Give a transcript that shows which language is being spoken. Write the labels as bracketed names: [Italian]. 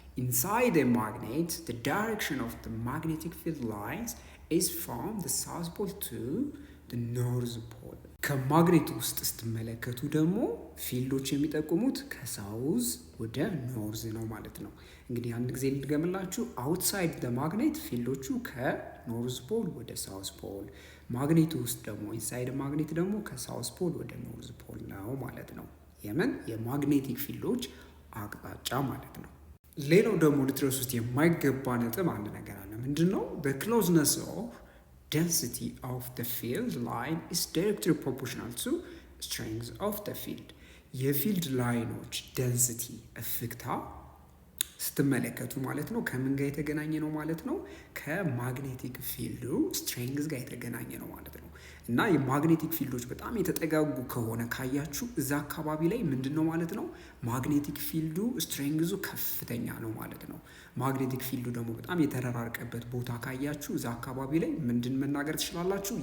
[Amharic] ኢንሳይድ ማግኔት [English] the direction of the magnetic field lines is from the south pole to the north pole። [Amharic] ከማግኔቱ ውስጥ ስትመለከቱ ደግሞ ፊልዶች የሚጠቁሙት ከሳውዝ ወደ ኖርዝ ነው ማለት ነው። እንግዲህ አንድ ጊዜ ልድገምላችሁ። አውትሳይድ ደ ማግኔት ፊልዶቹ ከኖርዝ ፖል ወደ ሳውዝ ፖል፣ ማግኔቱ ውስጥ ደግሞ ኢንሳይድ ማግኔት ደግሞ ከሳውዝ ፖል ወደ ኖርዝ ፖል ነው ማለት ነው። የምን የማግኔቲክ ፊልዶች አቅጣጫ ማለት ነው። ሌላው ደግሞ ልትረሱት የማይገባ ነጥብ አንድ ነገር አለ። ምንድን ነው? [English] the closeness of density of the field line is directly proportional to strength of the field። [Amharic] የፊልድ ላይኖች ደንሲቲ እፍግታ ስትመለከቱ ማለት ነው ከምን ጋር የተገናኘ ነው ማለት ነው? ከማግኔቲክ ፊልዱ ስትሬንግዝ ጋር የተገናኘ ነው ማለት ነው። እና የማግኔቲክ ፊልዶች በጣም የተጠጋጉ ከሆነ ካያችሁ እዛ አካባቢ ላይ ምንድን ነው ማለት ነው? ማግኔቲክ ፊልዱ ስትሬንግዙ ከፍተኛ ነው ማለት ነው። ማግኔቲክ ፊልዱ ደግሞ በጣም የተራራቀበት ቦታ ካያችሁ እዛ አካባቢ ላይ ምንድን መናገር ትችላላችሁ?